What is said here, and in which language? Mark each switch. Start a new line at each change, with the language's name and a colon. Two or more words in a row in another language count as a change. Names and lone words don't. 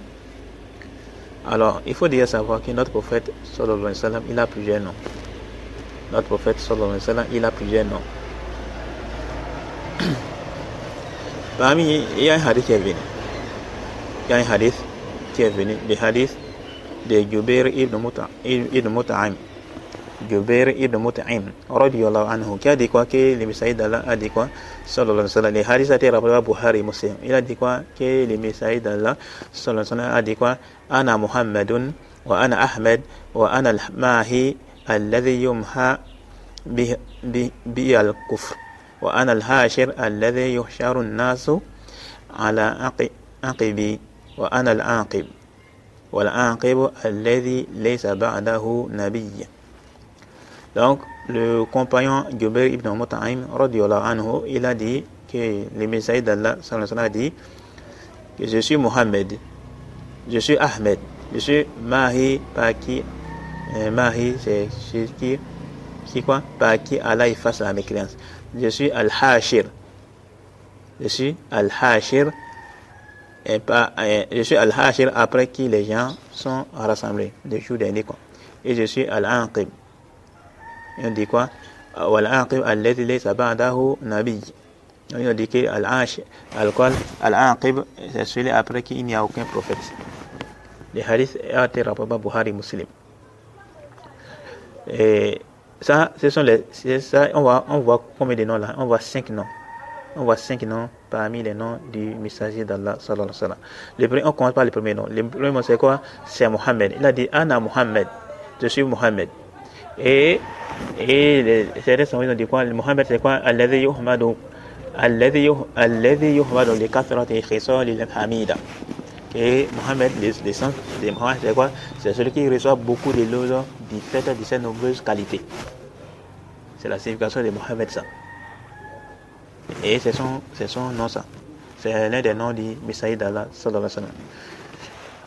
French: Alors, il faut déjà savoir que notre prophète
Arabic: صلى الله عليه وسلم,
French: il a plusieurs noms. Notre prophète
Arabic: صلى الله عليه وسلم,
French: il a plusieurs noms. Parmi, il y a un hadith qui est venu. Le hadith de Jubair ibn Mut'im. Jubair ibn Mut'im
Arabic: رضي الله عنه,
French: qui a dit quoi que le messager d'Allah a dit quoi
Arabic: صلى الله عليه وسلم.
French: Le hadith a été rappelé par Bukhari Muslim. Il a dit quoi que le messager d'Allah
Arabic: صلى الله عليه وسلم
French: a dit quoi:
Arabic: أنا محمد وأنا أحمد وأنا الماحي الذي يمحى بي الكفر وأنا الحاشر الذي يحشر الناس على عقبي وأنا العاقب والعاقب الذي ليس بعده نبي.
French: Donc, le compagnon Jubair ibn Mut'im
Arabic: رضي الله عنه,
French: il a dit que le messager d'Allah
Arabic: صلى الله عليه وسلم
French: a dit que je suis Mohammed, je suis Ahmed, je suis Mahi, par qui Mahi c'est qui quoi, par qui Allah efface la mécréance. Je suis Al-Hashir, je suis Al-Hashir après qui les gens sont rassemblés le jour dernier quoi. Et je suis Al-Aqib. On dit quoi?
Arabic: والعاقب الذي ليس بعده نبي.
French: On dit que Al-Aqib, c'est celui après qui il n'y a aucun prophète. Le hadith a été rapporté par Bukhari Muslim. Et ça, on voit combien de noms là? On voit 5 noms. On voit 5 noms parmi les noms du messager d'Allah
Arabic: صلى الله عليه وسلم.
French: On commence par le premier nom. Le premier nom c'est quoi? C'est Mohammed. Il a dit
Arabic: أنا محمد,
French: je suis Mohammed. Et certains sont dit quoi? Mohammed c'est quoi?
Arabic: الذي يحمد لكثرة خصاله الحميدة.
French: que Mohammed, le sens de Mohammed, c'est quoi? C'est celui qui reçoit beaucoup d'éloges du fait de ses nombreuses qualités. C'est la signification de Mohammed, ça. Et c'est son nom, ça. C'est l'un des noms du Messager d'Allah,
Arabic: صلى الله عليه وسلم.